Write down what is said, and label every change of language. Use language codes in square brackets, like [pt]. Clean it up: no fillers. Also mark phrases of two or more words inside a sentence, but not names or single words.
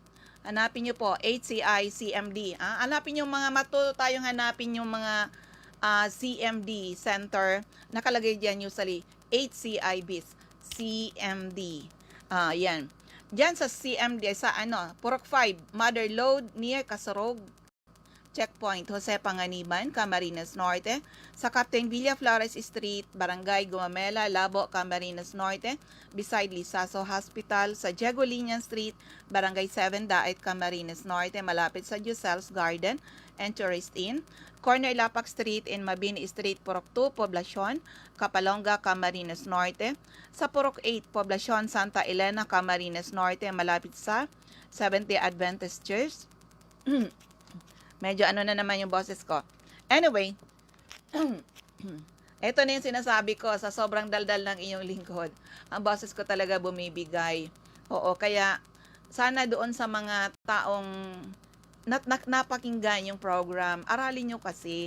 [tl] Hanapin nyo po, HCI CMD. Hanapin nyo tayong hanapin yung mga CMD Center. Nakalagay diyan usually 8CIBs. CMD. Yan. Diyan sa CMD, sa Purok 5, Mother Lode near Kasorog Checkpoint, Jose Panganiban, Camarines Norte. Sa Captain Villa Flores Street, Barangay Gumamela, Labo, Camarines Norte. Beside Lisaso Hospital. Sa Diego Linian Street, Barangay 7, Daet, Camarines Norte. Malapit sa Giselle's Garden and Tourist Inn. Corner Lapak Street in Mabini Street, Purok 2, Poblacion, Kapalonga, Camarines Norte. Sa Purok 8, Poblacion, Santa Elena, Camarines Norte. Malapit sa Seventh-day Adventist Church. Medyo na naman yung boses ko. Anyway, ito na yung sinasabi ko sa sobrang daldal ng inyong lingkod. Ang boses ko talaga bumibigay. Oo, kaya sana doon sa mga taong napakinggan yung program, aralin nyo kasi.